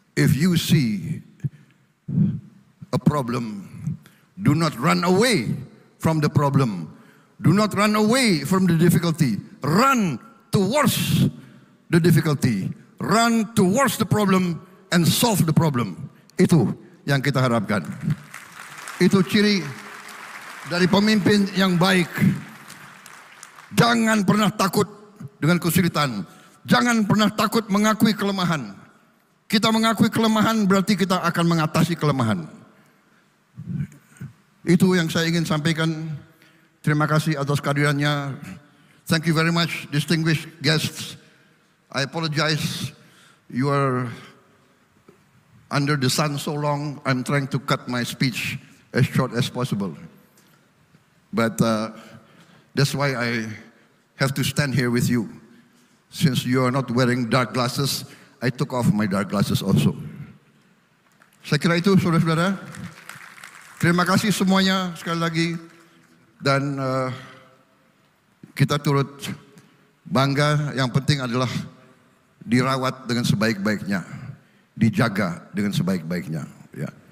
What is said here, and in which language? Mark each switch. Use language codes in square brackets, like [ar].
[en] If you see a problem, do not run away from the problem. Do not run away from the difficulty. Run towards the difficulty. Run towards the problem and solve the problem. [id] Itu yang kita harapkan. Itu ciri dari pemimpin yang baik. Jangan pernah takut dengan kesulitan. Jangan pernah takut mengakui kelemahan. Kita mengakui kelemahan berarti kita akan mengatasi kelemahan. Itu yang saya ingin sampaikan. Terima kasih atas kehadirannya. [en] Thank you very much, distinguished guests. I apologize. You are under the sun so long, I'm trying to cut my speech as short as possible. But that's why I have to stand here with you. Since you are not wearing dark glasses, I took off my dark glasses also. [id] Saya kira itu, saudara-saudara. Terima kasih semuanya sekali lagi. Dan kita turut bangga, yang penting adalah dirawat dengan sebaik-baiknya, dijaga dengan sebaik-baiknya. Ya.